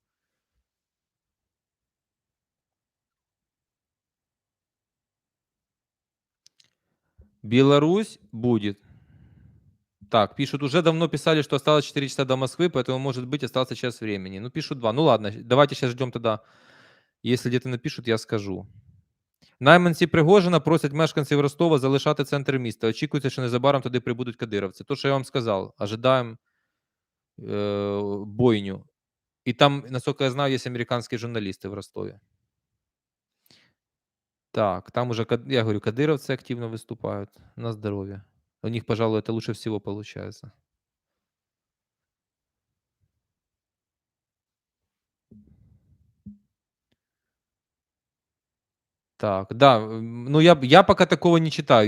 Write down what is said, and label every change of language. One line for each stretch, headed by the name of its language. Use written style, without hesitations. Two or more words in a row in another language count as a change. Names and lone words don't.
Russian: Беларусь будет. Так, пишут, уже давно писали, что осталось 4 часа до Москвы, поэтому, может быть, остался час времени. Ну, пишут 2. Ну, ладно, давайте сейчас ждем тогда. Если где-то напишут, я скажу.
Ukrainian: Найманці Пригожина просять мешканців Ростова залишати центр міста. Очікується, що незабаром туди прибудуть кадировці. То, що я вам сказав, ожидаємо бойню.
Russian: И там, насколько я знаю, есть американские журналисты в Ростове. Так, там уже, я говорю, кадыровцы активно выступают. На здоровье. У них, пожалуй, это лучше всего получается. Так, да, ну я пока такого не читаю.